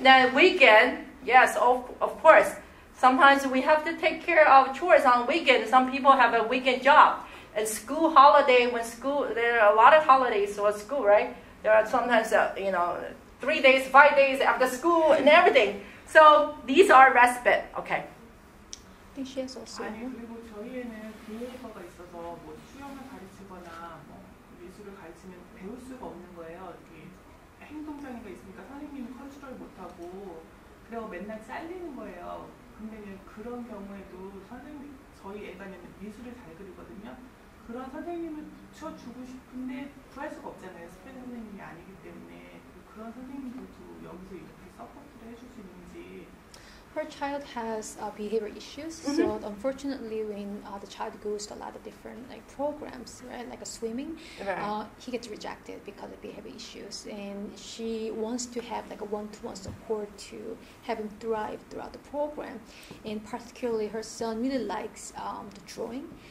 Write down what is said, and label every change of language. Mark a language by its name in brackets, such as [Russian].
[English] Then weekend, yes, of course. Sometimes we have to take care of chores on weekend. Some people have a weekend job. And school holiday, there are a lot of holidays for school, right? There are sometimes, 3 days, 5 days after school and everything. So these are respite, okay. I think she has also. [Korean] 아니 그리고 저희 애는 비हे이버가 있어서 뭐 수영을 가르치거나 뭐 미술을 가르치면 배울 수가 없는 거예요. 이게 행동장애가 있으니까 선생님이 컨트롤 못하고 그래서 맨날 잘리는 거예요. 근데 그런 경우에도 저희 애가 미술을 잘 그리거든요. 그런 선생님을 붙여주고 싶은데 구할 수가 없잖아요. 스페인 선생님이 아니기 때문에 그런 선생님들도 여기서 이렇게 서포트를 해줄 수 있는지. [English] Her child has behavior issues, so unfortunately, when the child goes to a lot of different programs, right, like a swimming, Right. He gets rejected because of behavior issues, and she wants to have like a one-to-one support to have him thrive throughout the program, and particularly her son really likes the drawing.